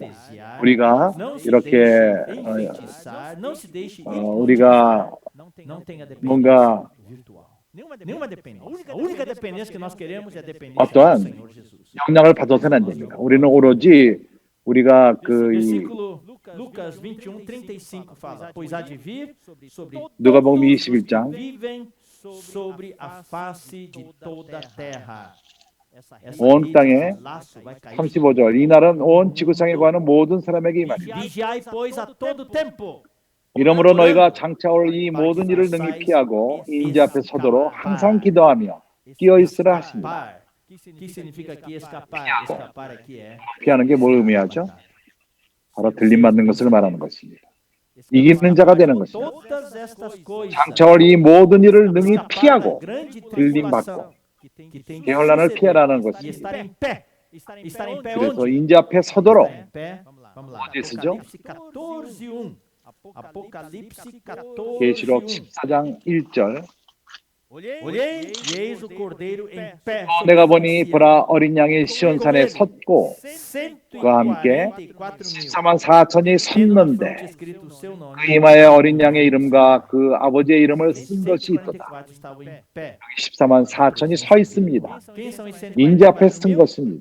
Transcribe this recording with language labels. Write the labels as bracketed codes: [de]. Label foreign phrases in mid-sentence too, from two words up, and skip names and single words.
[ko] 우리가 이렇게 우리가 뭔가 어떠한 영향을 받아서는 안 됩니다. 우리는 오로지 우리가 이 [pt] Lucas 21:35 fala: Pois há de vir sobre [ko] 누가복음 [pt] todos os que [ko] 21장 [pt] vivem sobre a face de toda a terra. Essa [ko] 온 [pt] rede, [ko] 땅에 [pt] esse laço vai cair. [ko] 35절 이 날은 온 지구상에 거하는 모든 사람에게 임하리라. [pt] Vigiai, pois, a todo tempo. [ko] 이러므로 [pt] orando, [ko] 너희가 장차 올 이 [pt] para que [ko] 모든 일을 능히 [pt] façais [ko] 피하고 인자 앞에 서도록 항상 기도하며 [pt] escapar. [ko] 끼어 있으라 하시니라. [pt] Escapar. Que significa aqui escapar? Escapar aqui é [ko] 피하는 게 뭘 의미하죠? 바로 들림 받는 것을 말하는 것입니다. [pt] escapar [ko] 이기는 자가 되는 [pt] de [ko] 것입니다. [pt] todas estas coisas. [ko] 장차 올 이 모든 일을 능히 [pt] Escapar da [ko] 피하고 [pt] grande [ko] 들림 [pt] tribulação [ko] 받고 [pt] que tem que [ko] 대혼란을 [pt] suceder [ko] 피하라는 [pt] e [ko] 것입니다. [pt] estar em pé. Estar em pé [ko] 그래서 [pt] onde? [ko] 인자 앞에 서도록 [pt] Estar em pé. Vamos lá. [ko] 어디 쓰죠? [pt] Apocalipse 14:1. Apocalipse 14:1. [ko] 계시록 14장 1절 [pt] Olhei e eis o cordeiro em pé. [ko] 내가 보니 보라 어린 양이 시온산에 섰고 그와 함께 144,000 14만 4천이 섰는데 그 이마에 어린 양의 이름과 그 아버지의 이름을 쓴 것이 있도다. 14만 4천이 서 있습니다. 인자 앞에 쓴 것입니다.